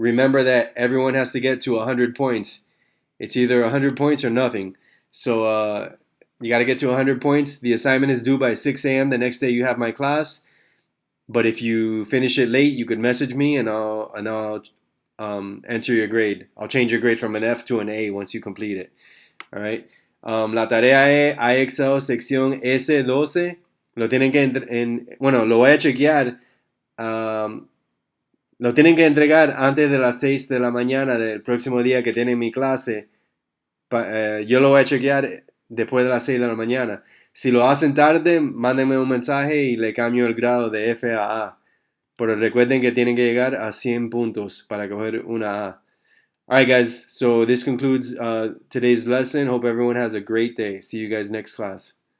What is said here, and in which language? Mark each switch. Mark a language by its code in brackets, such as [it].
[en] Remember that everyone has to get to 100 points. It's either 100 points or nothing. So you got to get to 100 points. The assignment is due by 6 a.m. the next day you have my class. But if you finish it late, you could message me and I'll enter your grade. I'll change your grade from an F to an A once you complete it. All right. [es] La tarea es IXL sección S12. Lo tienen que lo voy a chequear. Lo tienen que entregar antes de las 6 de la mañana del próximo día que tienen mi clase. Yo lo voy a chequear después de las 6 de la mañana. Si lo hacen tarde, mándenme un mensaje y le cambio el grado de F a A. Pero recuerden que tienen que llegar a 100 puntos para coger una A. [en] Alright guys, so this concludes today's lesson. Hope everyone has a great day. See you guys next class.